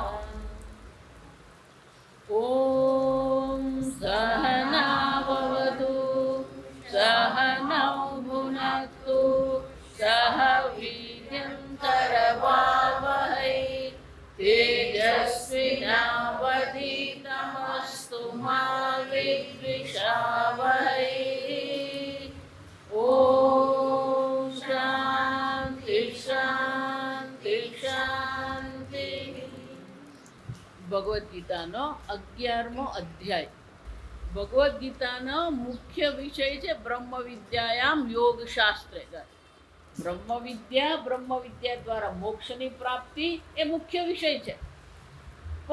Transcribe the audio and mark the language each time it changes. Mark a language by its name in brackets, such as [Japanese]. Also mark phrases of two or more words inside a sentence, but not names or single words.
[Sanskrit] ॐ सहना भवतु सहनौ भुनक्तु सह वीर्यं करवावहै तेजस्विनावधीतमस्तु मा विद्विषावहै। ॐ शान्ति शान्ति शान्ति। [Gujarati] ભગવદ્ ગીતાનો 11મો અધ્યાય। ભગવદ્ ગીતાનો મુખ્ય વિષય છે [Sanskrit] ब्रह्म विद्यायाम योग शास्त्रे। [Gujarati] બ્રહ્મ વિદ્યા દ્વારા મોક્ષની પ્રાપ્તિ એ મુખ્ય વિષય છે।